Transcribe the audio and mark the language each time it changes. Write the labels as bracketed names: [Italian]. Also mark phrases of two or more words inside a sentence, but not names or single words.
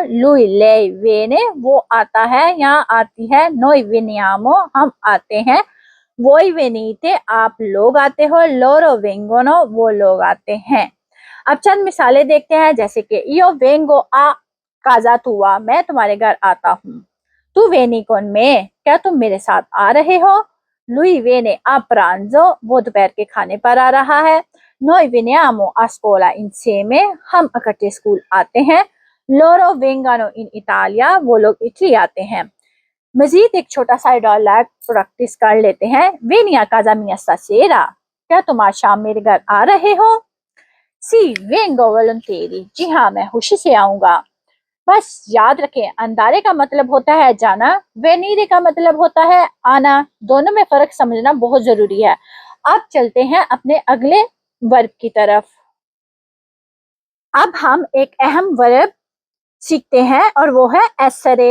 [Italian] lui lei viene, [Urdu] وہ آتا ہے یا آتی ہے. [Italian] noi veniamo, [Urdu] ہم آتے ہیں. [Italian] voi venite, [Urdu] آپ لوگ آتے ہو. [Italian] loro vengono, [Urdu] وہ لوگ آتے ہیں۔ اب چند مثالیں دیکھتے ہیں، جیسے کہ [Italian] io vengo a casa tua, [Urdu] میں تمہارے گھر آتا ہوں. [Italian] tu vieni con me, [Urdu] کیا تم میرے ساتھ آ رہے ہو? [Italian] Lui viene a pranzo, [Urdu] وہ دوپہر کے کھانے پر آ رہا ہے. [Italian] Noi veniamo a scuola insieme, [Urdu] ہم اکٹھے سکول آتے ہیں. [Italian] Loro vengano in Italia, [Urdu] وہ لوگ اٹلی آتے ہیں. مزید ایک چھوٹا سا ڈائیلاگ پریکٹس کر لیتے ہیں. [Italian] Vieni a casa mia stasera, [Urdu] کیا تم آج شام میرے گھر آ رہے ہو? [Italian] Sì, vengo volentieri, [Urdu] جی ہاں میں خوشی سے آؤں گا. بس یاد رکھیں، اندارے کا مطلب ہوتا ہے جانا، وینیرے کا مطلب ہوتا ہے آنا. دونوں میں فرق سمجھنا بہت ضروری ہے۔ اب چلتے ہیں اپنے اگلے ورب کی طرف. اب ہم ایک اہم ورب سیکھتے ہیں اور وہ ہے ایسرے.